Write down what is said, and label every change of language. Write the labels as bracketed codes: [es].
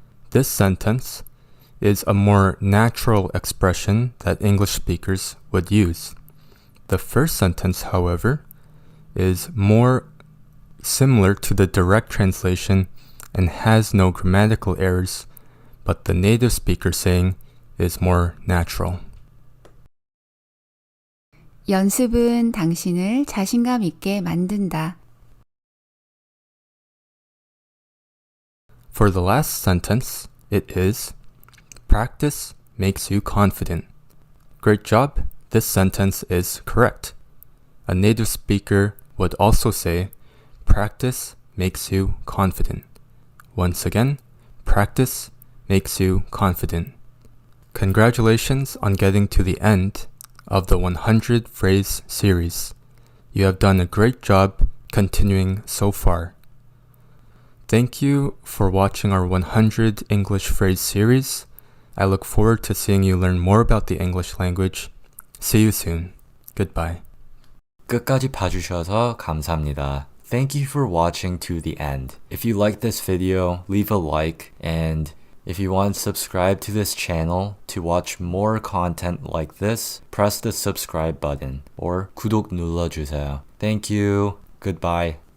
[en] This sentence is a more natural expression that English speakers would use. The first sentence, however, is more similar to the direct translation and has no grammatical errors, but the native speaker saying is more natural. [ko] 연습은 당신을 자신감 있게 만든다. [en] For the last sentence, it is, practice makes you confident. Great job, this sentence is correct. A native speaker would also say, practice makes you confident. Once again, practice makes you confident. Congratulations on getting to the end of the 100 phrase series. You have done a great job continuing so far. Thank you for watching our 100 English phrase series. I look forward to seeing you learn more about the English language. See you soon. Goodbye. [ko] 끝까지 봐주셔서 감사합니다. [en] Thank you for watching to the end. If you like this video, leave a like, and if you want to subscribe to this channel to watch more content like this, press the subscribe button or [ko] 구독 눌러주세요. [en] Thank you. Goodbye.